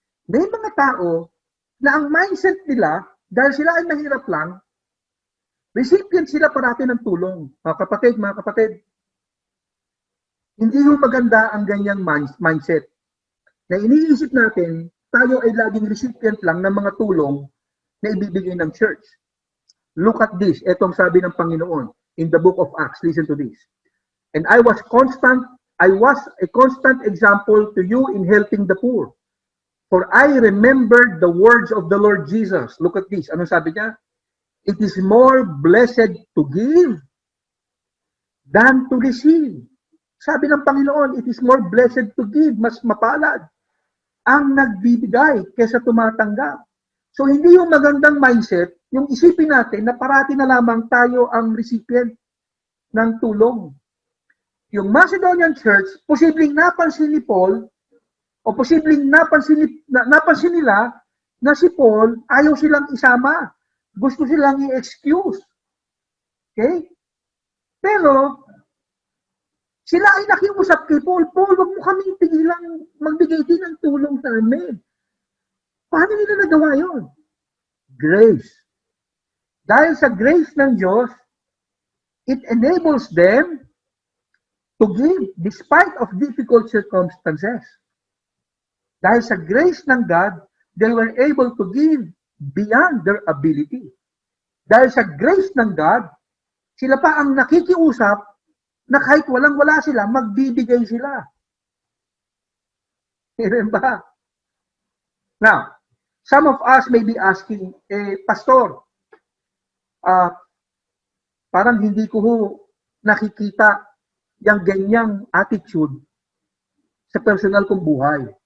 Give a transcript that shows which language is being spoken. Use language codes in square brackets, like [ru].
[tl] May mga tao na ang mindset nila, dahil sila ay mahirap lang, recipient sila parati ng tulong. Mga kapatid, hindi yung maganda ang ganyang mindset. Na iniisip natin, tayo ay laging recipient lang ng mga tulong na ibibigay ng church. [en] Look at this. [tl] Etong sabi ng Panginoon [en] in the book of Acts. Listen to this. And I was a constant example to you in helping the poor. For I remembered the words of the Lord Jesus. Look at this. [tl] Ano sabi niya? [en] It is more blessed to give than to receive. [tl] Sabi ng Panginoon, [en] it is more blessed to give. [tl] Mas mapalad ang nagbibigay kaysa tumatanggap. So hindi yung magandang mindset, yung isipin natin na parati na lamang tayo ang recipient ng tulong. Yung Macedonian Church, posibleng napansin ni Paul, o posibleng napansin nila na si Paul ayaw silang isama. Gusto silang i-excuse. Okay? Pero, sila ay nakiusap kay Paul, Paul, wag mo kaming pigilang magbigay din ng tulong sa amin. Paano nila nagawa yun? [en] Grace. [tl] Dahil sa grace ng Diyos, [en] it enables them to give despite of difficult circumstances. [tl] Dahil sa grace ng God, [en] they were able to give beyond their ability. [tl] Dahil sa grace ng God, sila pa ang nakikiusap na kahit walang-wala sila, magbibigay sila. Amen ba? Now, [en] some of us may be asking, [tl] Pastor, parang hindi ko nakikita yung ganyang attitude sa personal kong buhay.